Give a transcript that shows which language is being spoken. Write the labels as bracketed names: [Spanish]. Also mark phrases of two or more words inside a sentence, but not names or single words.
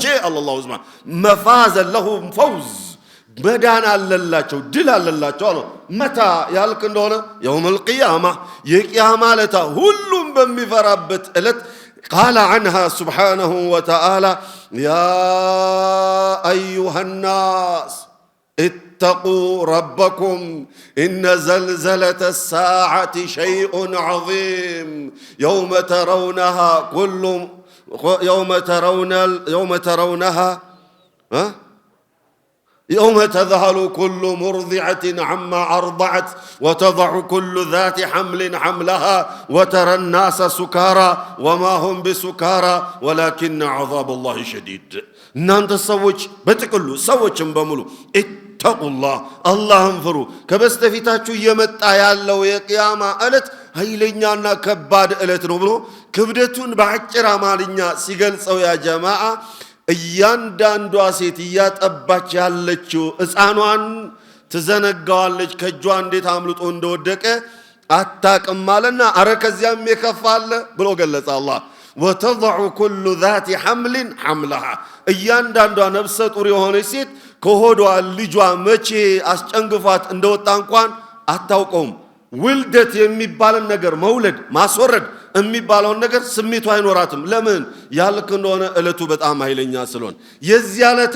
[Arabic] الله سبحانه مفاز لهم فوز [Amharic] መዳን አለላቸው ድል አለላቸው አለ። መታ ያልክ እንደሆነ [Arabic] يوم القيامة [Amharic] የቂያማ ዕለት ሁሉም በሚፈራበት ዕለት [Arabic] قال عنه سبحانه وتعالى يا أيها الناس اتقوا ربكم إن زلزلة الساعة شيء عظيم يوم ترونها يوم تذهل كل مرضعة عما أرضعت وتضع كل ذات حمل حملها وترى الناس سكارى وما هم بسكارى ولكن عذاب الله شديد. [Amharic] እናንተ ሰዎች በጥቅሉ ሰዎችን በሙሉ ኢተቁላህ አላህን ፍሩ። ከበስተፊታችሁ እየመጣ ያለው የቂያማ ዕለት ኃይለኛና ከባድ ዕለት ነው ብሎ ክብደቱን በአጭር አማርኛ ሲገልጸው [Arabic] يا جماعة [Amharic] እያንዳንዷ ሴት እያጠባች ያለችው ሕፃኗን ትዘነጋዋለች። ከእጇ እንዴት አምልጦ እንደወደቀ አታቅም አለና አረ ከዚያም የከፋ አለ ብሎ ገለጸ አላህ። [Arabic] وتضع كل ذات حمل حملها [Amharic] እያንዳንዷ ነፍሰ ጡር የሆነች ሴት ከሆዷ ልጇ መቼ አስጨንግፋት እንደወጣ እንኳን አታውቀውም። ውልደት የሚባልን ነገር መውለድ ማስወረድ የሚባለውን ነገር ስሜቱ አይኖራትም። ለምን ያልክ እንደሆነ ዕለቱ በጣም ኃይለኛ ስለሆነ የዚያ ዕለት